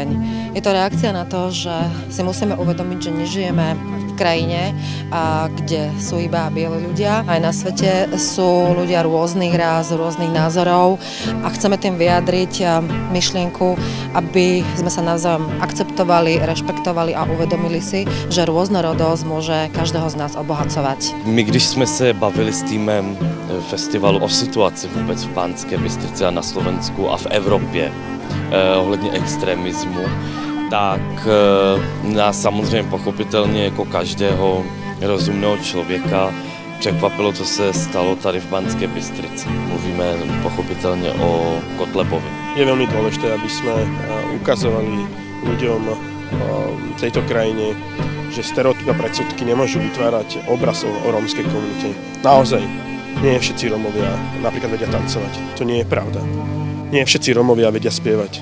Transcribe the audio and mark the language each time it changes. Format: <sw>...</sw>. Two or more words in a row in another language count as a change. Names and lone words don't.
<sk>Je to reakcia na to, že si musíme uvedomiť, že nežijeme v krajine, kde sú iba bieli ľudia. Aj na svete sú ľudia rôznych rás, rôznych názorov a chceme tým vyjadriť myšlienku, aby sme sa navzájom akceptovali, rešpektovali a uvedomili si, že rôznorodosť môže každého z nás obohacovať.</sk> <cs>My, když jsme se bavili s týmem festivalu o situaci vůbec v Banské Bystrici a na Slovensku a v Evropě ohledně extremismu, tak nás samozřejmě pochopitelně jako každého rozumného člověka překvapilo, co se stalo tady v Banské Bystrici. Mluvíme pochopitelně o Kotlebovi.</cs> <sk>Je veľmi dôležité, aby sme ukazovali ľuďom v tejto krajine, že stereotypy a predsudky nemôžu vytvárať obraz o rómskej komunite. Naozaj, nie všetci Rómovia napríklad vedia tancovať. To nie je pravda. Nie všetci Rómovia vedia spievať.</sk>